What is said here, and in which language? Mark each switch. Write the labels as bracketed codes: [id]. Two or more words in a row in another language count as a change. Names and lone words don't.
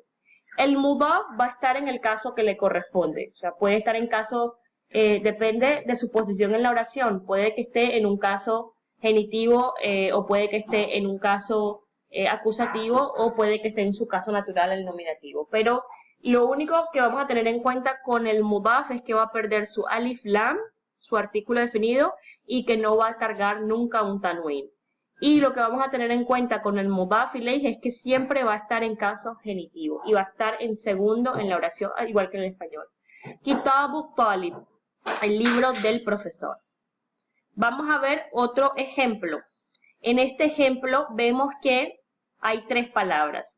[es] El mudaf va a estar en el caso que le corresponde, o sea, puede estar en caso, depende de su posición en la oración, puede que esté en un caso genitivo o puede que esté en un caso acusativo o puede que esté en su caso natural el nominativo. Pero lo único que vamos a tener en cuenta con el mudaf es que va a perder su [ar] ألف لام, [es] su artículo definido, y que no va a cargar nunca un tanwin. Y lo que vamos a tener en cuenta con el [ar] مضاف إليه [es] es que siempre va a estar en caso genitivo y va a estar en segundo en la oración, igual que en el español. [ar] كتابُ طالب, [es] el libro del profesor. Vamos a ver otro ejemplo. En este ejemplo vemos que hay tres palabras.